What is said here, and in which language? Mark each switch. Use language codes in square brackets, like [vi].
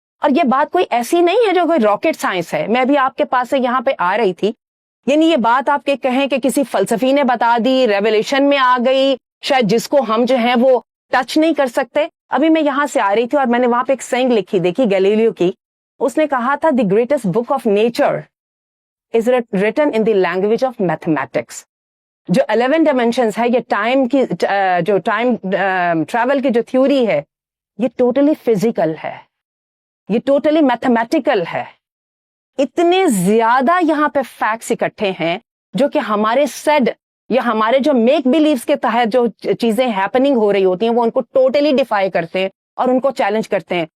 [ur] اور یہ بات کوئی ایسی نہیں ہے جو کوئی راکٹ سائنس ہے. میں بھی آپ کے پاس سے یہاں پہ آ رہی تھی, یعنی یہ بات آپ کے کہیں کہ کسی فلسفی نے بتا دی, ریولیشن میں آ گئی, شاید جس کو ہم جو ہیں وہ ٹچ نہیں کر سکتے. ابھی میں یہاں سے آ رہی تھی اور میں نے وہاں پہ ایک سینگ لکھی, دیکھی گیلیلیو کی. [en] اس نے کہا تھا the greatest book of nature is written in the language of mathematics. [ur] جو 11 ڈائمینشنز ہے, یہ ٹائم کی جو ٹائم ٹریول کی جو تھیوری ہے, یہ ٹوٹلی فزیکل ہے, یہ ٹوٹلی میتھمیٹیکل ہے. اتنے زیادہ یہاں پہ فیکٹس اکٹھے ہیں جو کہ ہمارے سیڈ یا ہمارے جو میک بلیوز کے تحت جو چیزیں ہیپننگ ہو رہی ہوتی ہیں وہ ان کو ٹوٹلی ڈیفائی کرتے ہیں اور ان کو چیلنج کرتے ہیں.